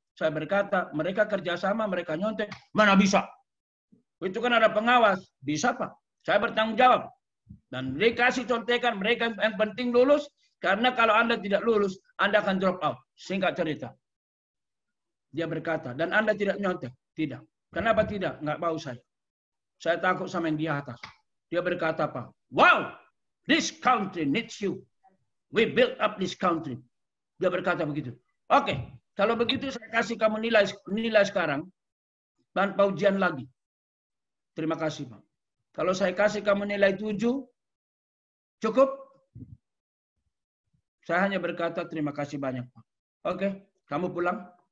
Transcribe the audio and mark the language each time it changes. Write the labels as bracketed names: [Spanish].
[Indonesian] Saya berkata, mereka kerjasama, mereka nyontek. Mana bisa? Itu kan ada pengawas. Bisa Pak. Saya bertanggung jawab. Dan dikasih contekan, mereka yang penting lulus. Karena kalau Anda tidak lulus, Anda akan drop out. Singkat cerita. Dia berkata, dan Anda tidak nyontek? Tidak. Kenapa tidak? Nggak mau saya. Saya takut sama yang di atas. Dia berkata apa? [English] Wow, this country needs you. We built up this country. [Indonesian] Dia berkata begitu. Oke, kalau begitu saya kasih kamu nilai sekarang tanpa ujian lagi. Terima kasih Pak. Kalau saya kasih kamu nilai 7, cukup? Saya hanya berkata terima kasih banyak Pak. Oke, kamu pulang.